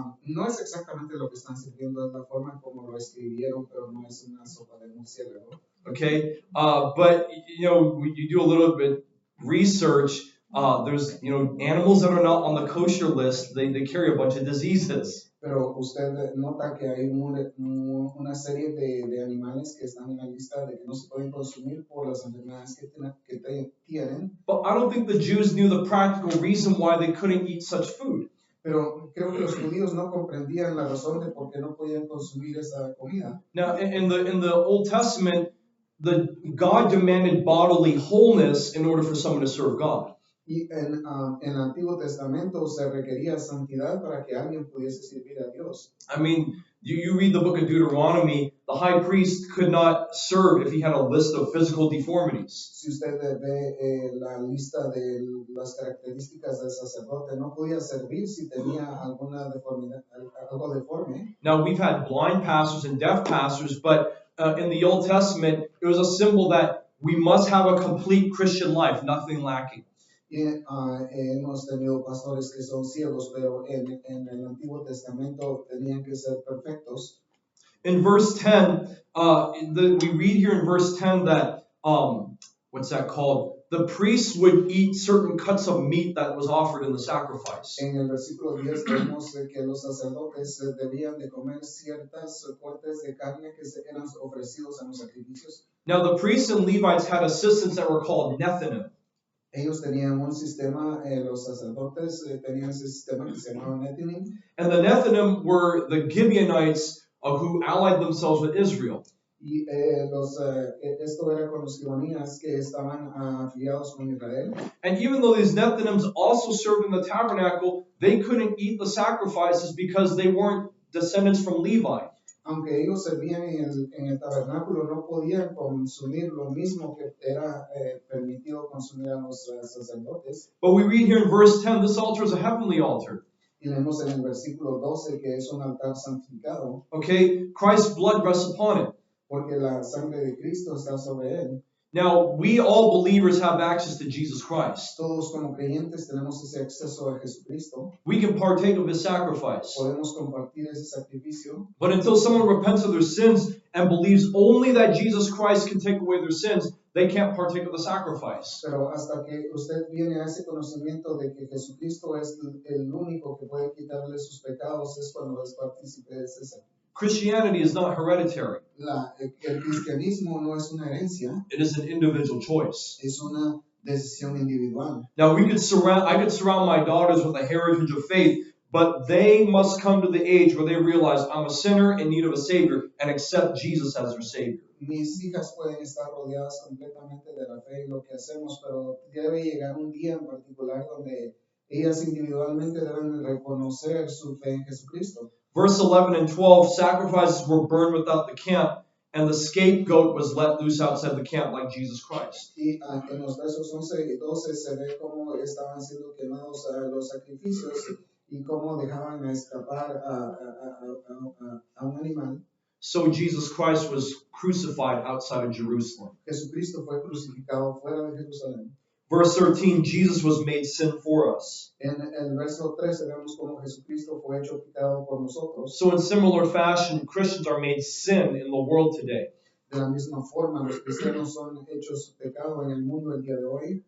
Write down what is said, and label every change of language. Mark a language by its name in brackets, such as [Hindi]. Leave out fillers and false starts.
[Spanish] No es exactamente lo que están sirviendo, es la forma como lo escribieron, pero no es una sopa de murciélago. [English] Okay, but you know, you do a little bit research. There's animals that are not on the kosher list. They carry a bunch of diseases. [Spanish] Pero usted nota que hay una serie de animales que están en la lista de que no se pueden consumir por las enfermedades que tienen. [English] But I don't think the Jews knew the practical reason why they couldn't eat such food. [Spanish] Pero creo que los judíos no comprendían la razón de por qué no podían consumir esa comida. [English] Now, in the Old Testament, God demanded bodily wholeness in order for someone to serve God. [Spanish] Y en el Antiguo Testamento se requería santidad para que alguien pudiese servir a Dios. [English] I mean, you read the book of Deuteronomy, the high priest could not serve if he had a list of physical deformities. [Spanish] Si usted ve la lista de las características del sacerdote, no podía servir si tenía alguna deformidad, algo deforme. [English] Now, we've had blind pastors and deaf pastors, but in the Old Testament, it was a symbol that we must have a complete Christian life, nothing lacking. [Spanish] Y hemos tenido pastores que son ciegos, pero en el Antiguo Testamento tenían que ser perfectos. [English] In verse 10, we read here in verse 10 that, what's that called? The priests would eat certain cuts of meat that was offered in the sacrifice. [Spanish] En el versículo 10 vemos que los sacerdotes debían de comer ciertas cortes de carne que eran ofrecidos en los sacrificios. [English] Now, the priests and Levites had assistants that were called Nethinim. [Spanish] Ellos tenían un sistema, los sacerdotes tenían ese sistema que se llamaba Nethinim. [English] And the Nethinim were the Gibeonites who allied themselves with Israel. [Spanish] Y esto era con los gibeoníes que estaban afiliados con Israel. [English] And even though these Nethinims also served in the tabernacle, they couldn't eat the sacrifices because they weren't descendants from Levi. [Spanish] Aunque ellos servían en el tabernáculo, no podían consumir lo mismo que era permitido consumir a los sacerdotes. [English] But we read here in verse 10, this altar is a heavenly altar. [Spanish] Y leemos en el versículo 12 que es un altar santificado. [English] Okay, Christ's blood rests upon it. [Spanish] Porque la sangre de Cristo está sobre él. [English] Now, we all believers have access to Jesus Christ. [Spanish] Todos como creyentes tenemos ese acceso a Jesucristo. [English] We can partake of his sacrifice. [Spanish] Podemos compartir ese sacrificio. [English] But until someone repents of their sins and believes only that Jesus Christ can take away their sins, they can't partake of the sacrifice. [Spanish] Pero hasta que usted viene a ese conocimiento de que Jesucristo es el único que puede quitarle sus pecados, es cuando es partícipe de ese sacrificio. [English] Christianity is not hereditary. [Spanish] El cristianismo no es una herencia. [English] It is an individual choice. [Spanish] Es una decisión individual. [English] Now, I could surround my daughters with a heritage of faith, but they must come to the age where they realize I'm a sinner in need of a Savior and accept Jesus as their Savior. [Spanish] Mis hijas pueden estar rodeadas completamente de la fe y lo que hacemos, pero debe llegar un día en particular donde ellas individualmente deben reconocer su fe en Jesucristo. [English] Verse 11 and 12, sacrifices were burned without the camp, and the scapegoat was let loose outside the camp like Jesus Christ. [Spanish] Y en los versos 11 y 12 se ve cómo estaban siendo quemados los sacrificios y cómo dejaban escapar a un animal. [English] So Jesus Christ was crucified outside of Jerusalem. [Spanish] Jesucristo fue crucificado fuera de Jerusalén. [English] Verse 13, Jesus was made sin for us. [Spanish] En el verso 13 vemos cómo Jesucristo fue hecho pecado por nosotros. [English] So in similar fashion, Christians are made sin in the world today. [Spanish] De la misma forma, los cristianos son hechos pecado en el mundo el día de hoy.